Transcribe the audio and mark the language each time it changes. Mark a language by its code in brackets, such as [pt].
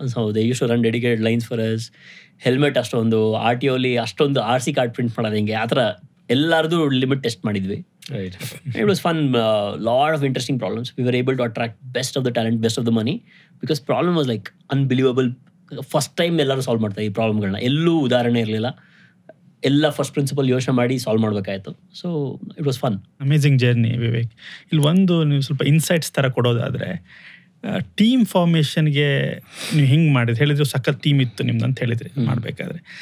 [en] So they use to run dedicated lines for us. [kn] Helmet ಅಷ್ಟೊಂದು, RTOಲಿ ಅಷ್ಟೊಂದು RC card print ಮಾಡೋದು ಹೆಂಗೆ, ಆ ಥರ ಎಲ್ಲರದು ಲಿಮಿಟ್ ಟೆಸ್ಟ್ ಮಾಡಿದ್ವಿ. [en] It was fun, lot of interesting problems. We were able to attract best of the talent, best of the money, because problem was like unbelievable. First time [kn] ಎಲ್ಲರೂ solve ಮಾಡ್ತಾರೆ ಈ ಪ್ರಾಬ್ಲಮ್ಗಳನ್ನ. ಎಲ್ಲೂ ಉದಾಹರಣೆ ಇರಲಿಲ್ಲ, ಎಲ್ಲ ಫಸ್ಟ್ ಪ್ರಿನ್ಸಿಪಲ್ ಯೋಚನೆ ಮಾಡಿ solve ಮಾಡಬೇಕಾಯಿತು. [en] So it was fun. Amazing journey Vivek. [kn] ಇಲ್ಲಿ ಒಂದು ನೀವು ಸ್ವಲ್ಪ ಇನ್ಸೈಟ್ಸ್ ಥರ ಕೊಡೋದಾದರೆ, ಟೀಮ್ ಫಾರ್ಮೇಷನ್ಗೆ ನೀವು ಹಿಂಗೆ ಮಾಡಿದ್ರಿ ಹೇಳಿದ್ರು, ಸಖತ್ ಟೀಮ್ ಇತ್ತು ನಿಮ್ದು ಅಂತ ಹೇಳಿದ್ರಿ ಮಾಡಬೇಕಾದ್ರೆ.